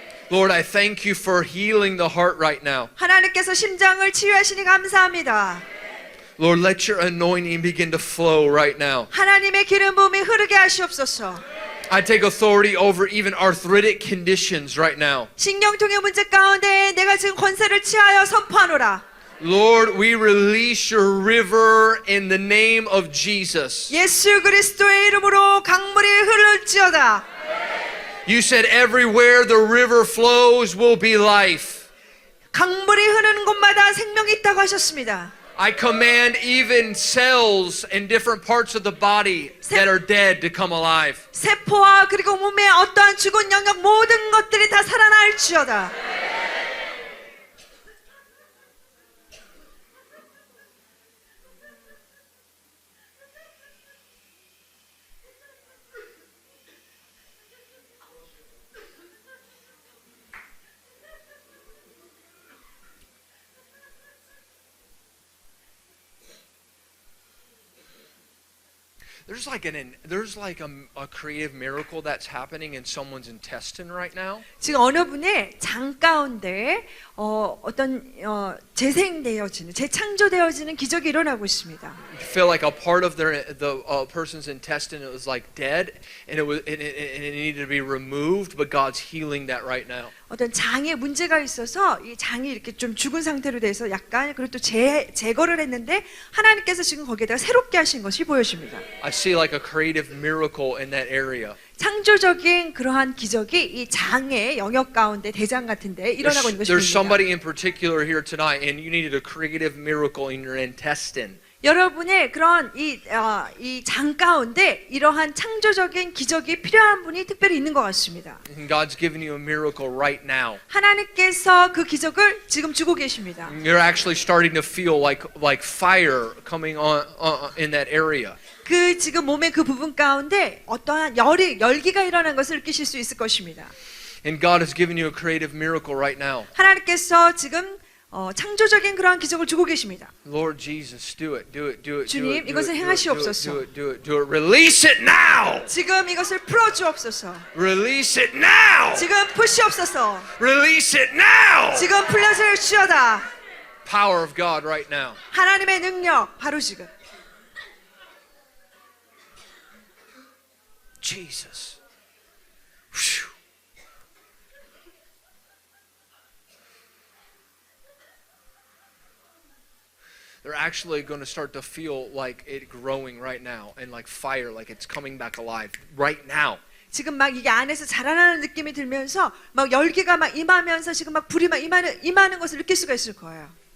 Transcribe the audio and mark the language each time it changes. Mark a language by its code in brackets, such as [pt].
[en] Lord, I thank you for healing the heart right now. [ko] 하나님께서 심장을 치유하시니 감사합니다. [en] Lord, let your anointing begin to flow right now. [ko] 하나님의 기름 부음이 흐르게 하시옵소서. [en] I take authority over even arthritic conditions right now. [ko] 신경통의 문제 가운데 내가 지금 권세를 취하여 선포하노라. [en] Lord, we release your river in the name of Jesus. [ko] 예수 그리스도의 이름으로 강물이 흐를지어다. [en] You said everywhere the river flows will be life. [ko] 강물이 흐르는 곳마다 생명이 있다고 하셨습니다. [en] I command even cells in different parts of the body that are dead to come alive. [ko] 세포와 그리고 몸의 어떠한 죽은 영역 모든 것들이 다 살아날지어다. [en] There's like a creative miracle that's happening in someone's intestine right now. [ko] 지금 어느 분의 장 가운데 어떤 재생되어지는 재창조되어지는 기적이 일어나고 있습니다. [en] You feel like a part of the person's intestine was like dead, and it needed to be removed, but God's healing that right now. [ko] 어떤 장에 문제가 있어서 이 장이 이렇게 좀 죽은 상태로 돼서 약간 그리고 또 제거를 했는데 하나님께서 지금 거기에다가 새롭게 하신 것이 보여집니다. [en] I see like a creative miracle in that area. [ko] 창조적인 그러한 기적이 이 장의 영역 가운데 대장 같은데 일어나고 있는 것이 [en] There's [ko] 보입니다. [en] somebody in particular here tonight, and you needed a creative miracle in your intestine. [ko] 여러분의 그런 이 장 가운데 이러한 창조적인 기적이 필요한 분이 특별히 있는 것 같습니다. [en] And God's giving you a miracle right now. [ko] 하나님께서 그 기적을 지금 주고 계십니다. [en] You're actually starting to feel like fire coming on in that area. [ko] 그 지금 몸의 그 부분 가운데 어떠한 열기가 일어난 것을 느끼실 수 있을 것입니다. [en] And God has given you a creative miracle right now. [ko] 하나님께서 지금 창조적인 그러한 기적을 주고 계십니다. [en] Lord Jesus, do it. [ko] 주님, 이것을 행하시옵소서. [en] Do it. Release it now. [ko] 지금 이것을 풀어 주옵소서. [en] Release it now. [ko] 지금 푸시옵소서. [en] Release it now. [ko] 지금 풀려줄 주어다. [en] Power of God right now. [ko] 하나님의 능력 바로 지금. [en] Jesus. Whew. They're actually going to start to feel like it growing right now and like fire, like it's coming back alive right now. [ko] 지금 막 이게 안에서 자라나는 느낌이 들면서 막 열기가 막 임하면서 지금 막 불이 막 임하는 것을 느낄 수가 있을 거예요.